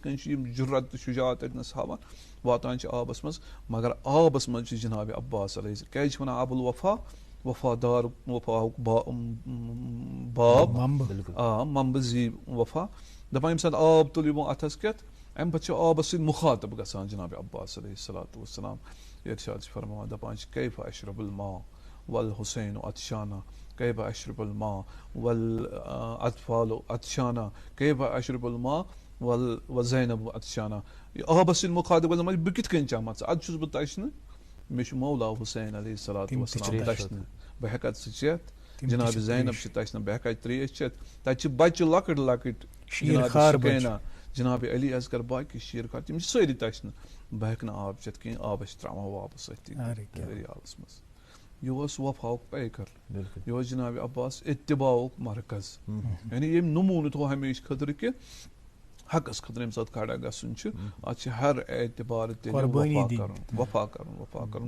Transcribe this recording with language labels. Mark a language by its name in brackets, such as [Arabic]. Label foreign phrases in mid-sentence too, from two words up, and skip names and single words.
[Kashmiri] کٔنۍ چھِ یِم جُرت تہٕ شُجاعت اتنس ہاوان واتان چھِ آبس منٛز مگر آبس منٛز چھِ جناب عباس علیہ کیازِ چھِ ونان ابوالوفا وفادار وفاہُک باب ممبہٕ زی وفا دپان ییٚمہِ ساتہٕ آب تُل یِمو اتھس کٮ۪تھ امہِ پتہٕ چھِ آبس سۭتۍ مُخاطب گژھان جناب عباس [Arabic] علیہ الصلوۃ والسلام [Kashmiri] ارشاد چھِ فرماوان دپان چھِ [Arabic] کیف اشرب الماء والحسین عطشانہ کیف اشرب الماء والاطفال عطشانہ کیف اشرب الماء وزینب عطشانہ. [Kashmiri] آبس سۭتۍ مُخاطب گژھان بہٕ کِتھ کٔنۍ چٮ۪مہٕ ژٕ اَدٕ چھُس بہٕ تشنہٕ مےٚ چھُ مولا حُسین [Arabic] علیہ الصلوۃ والسلام [Kashmiri] تشنہٕ بہٕ ہٮ۪کا ژٕ چٮ۪تھ جناب زینب چھِ تشنہٕ بہٕ ہٮ۪کا ترٛیش چٮ۪تھ تَتہِ چھِ بچہِ لۄکٕٹۍ لۄکٕٹۍ جناب سُکینا جناب علی اصغر باقٕے شیٖر خار تِم چھِ سٲری تشنہٕ بہٕ ہٮ۪کہٕ نہٕ آب چٮ۪تھ کِہیٖنۍ آبس چھِ ترٛاوان واپس أتھی دٔریاوس منٛز یہِ اوس وفاہُک پیکر یہِ اوس جناب عباس اتباعُک مرکز یعنی ییٚمۍ نموٗنہٕ تھوٚو ہمیشہٕ خٲطرٕ کہِ حقس خٲطرٕ ییٚمہِ ساتہٕ کھڑا گژھُن چھُ اتھ چھِ ہر اعتبار وفا کرُن